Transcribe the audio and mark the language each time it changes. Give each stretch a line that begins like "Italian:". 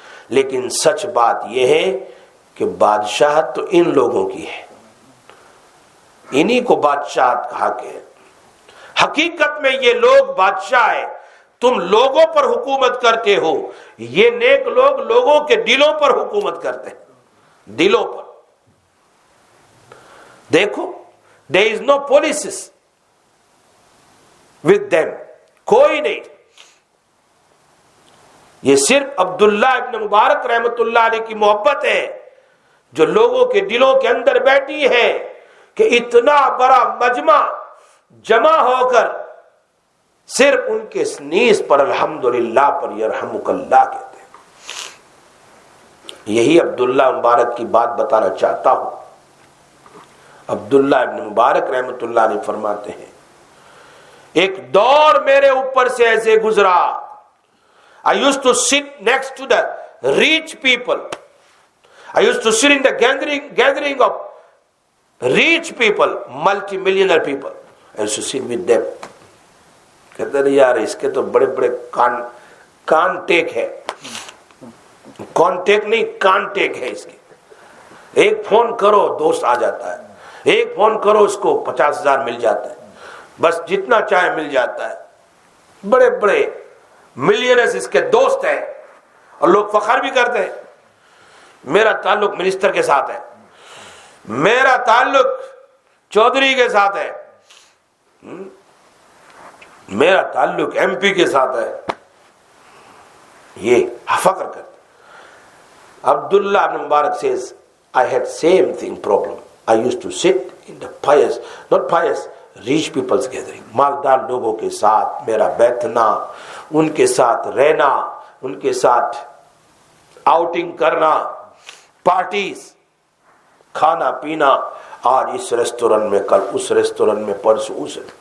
Urdu: لیکن سچ بات یہ ہے کہ بادشاہت تو ان لوگوں کی ہے, انہی کو بادشاہت کہا کہ حقیقت میں یہ لوگ بادشاہ ہے. تم لوگوں پر حکومت کرتے ہو, یہ نیک لوگ لوگوں کے دلوں پر حکومت کرتے ہیں, دلوں پر. دیکھو,
English: there is no policies with them,
Urdu: کوئی نہیں. یہ صرف عبداللہ ابن مبارک رحمت اللہ علیہ کی محبت ہے جو لوگوں کے دلوں کے اندر بیٹھی ہے کہ اتنا بڑا مجمع جمع ہو کر صرف ان کے سنیز پر الحمدللہ پر یرحمک اللہ کہتے ہیں. یہی عبداللہ مبارک کی بات بتانا چاہتا ہوں. عبداللہ ابن مبارک رحمت اللہ علیہ فرماتے ہیں ایک دور میرے اوپر سے ایسے گزرا.
English: I used to sit next to the rich people. I used to sit in the gathering of rich people, multi-millionaire people. I used to sit with them.
Urdu: کہتے ہیں یار اس کے تو بڑے بڑے کانٹیک ہے, کانٹیک نہیں کانٹیک ہے اس کے. ایک فون کرو دوست آ جاتا ہے, ایک فون کرو اس کو 50,000 مل جاتا ہے, بس جتنا چاہے مل جاتا ہے. بڑے بڑے ملینئرز اس کے دوست ہیں اور لوگ فخر بھی کرتے ہیں میرا تعلق منسٹر کے ساتھ ہے, میرا تعلق چودھری کے ساتھ ہے. میرا تعلق ایم پی کے ساتھ ہے، یہ فخر کرتے.
English: Abdullah ibn Mubarak says, I had same thing problem. I used to sit in the pious, not pious, rich people's gathering.
Urdu: مالدار لوگوں کے ساتھ میرا بیٹھنا، ان کے ساتھ رہنا، ان کے ساتھ آؤٹنگ کرنا، پارٹیز، کھانا پینا، آج اس ریسٹورنٹ میں، کل اس ریسٹورنٹ میں، پرسوں اس.